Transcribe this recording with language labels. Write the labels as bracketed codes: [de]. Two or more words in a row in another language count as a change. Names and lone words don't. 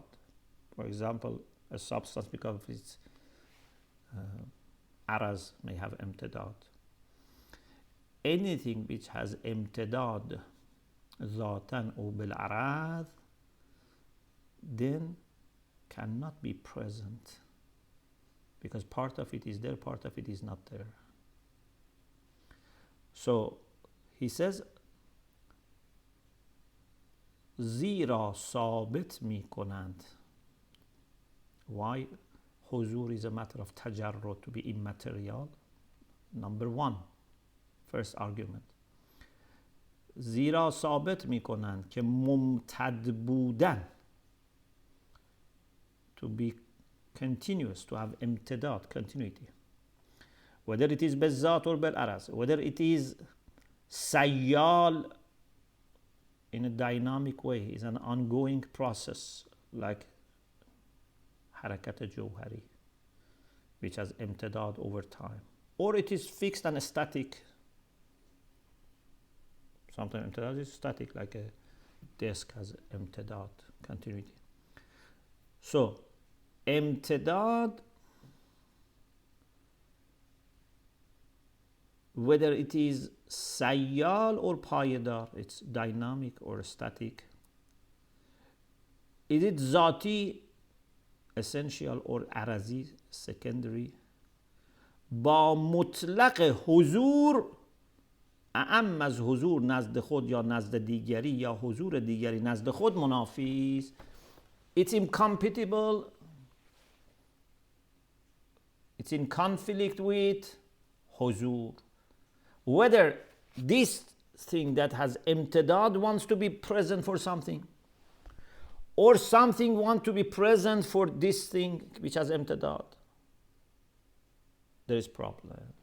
[en] For example, a substance because of its عرض may have امتداد. Anything which has [fa] امتداد ذاتا [en] or بالعرض then cannot be present, because part of it is there, part of it is not there. So he says [fa] زیرا ثابت می کنند. [en] Why حضور is a matter of تجرد, to be immaterial? Number one, first argument. [fa] زیرا ثابت می کنند که ممتد بودن, [en] to be continuous, to have امتداد, continuity, whether it is بالذات or بالعرض, whether it is سیال in a dynamic way, is an ongoing process like [fa] حرکت جوهری, [en] which has امتداد over time, or it is fixed and static. Sometimes امتداد is static, like a desk has امتداد, continuity. So امتداد, whether it is سیال or پایدار, it's dynamic or static. Is it ذاتی, essential, or عرضی, secondary? [fa] با مطلق حضور, اعم از حضور نزد خود یا نزد دیگری یا حضور دیگری نزد خود منافی است. [en] It's incompatible, it's in conflict with حضور. Whether this thing that has امتداد wants to be present for something, or something wants to be present for this thing which has امتداد, there is problem.